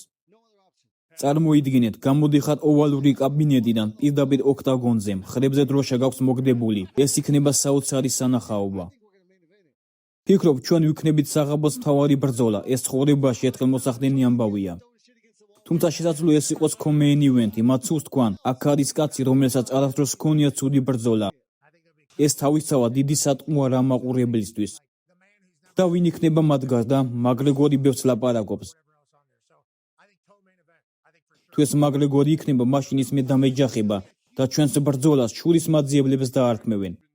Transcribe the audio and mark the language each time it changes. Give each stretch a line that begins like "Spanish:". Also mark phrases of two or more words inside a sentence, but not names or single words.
Georgian: წარმოიდგინეთ, გამოდიხარ ოვალური კაბინეტიდან პირდაპირ ოქტაგონზე, მხრებზე დროშა გაქვს მოგდებული. ეს იქნება საოცარი სანახაობა. ფიქრობ, ჩვენ ვიქნებით საღამოს მთავარი ბრძოლა, ეს ცხოვრებაში ერთხელ მოსახდენი ამბავია. თუმცა შესაძლოა ეს იყოს
English: co-main event-
Georgian: ი, მათ სურს თქვან, აქ არის კაცი, რომელსაც არასდროს ჰქონია ცუდი ბრძოლა. ეს თავისთავად დიდი სატყუა რა მაყურებლისთვის. და ვინ იქნება მათ გარდა? მაკგრეგორი ბევრს ლაპარაკობს. თუ ეს მაკგრეგორი იქნება, მაშინ ის მე დამეჯახება და ჩვენს ბრძოლას შურის მაძიებლებს დაარქმევენ.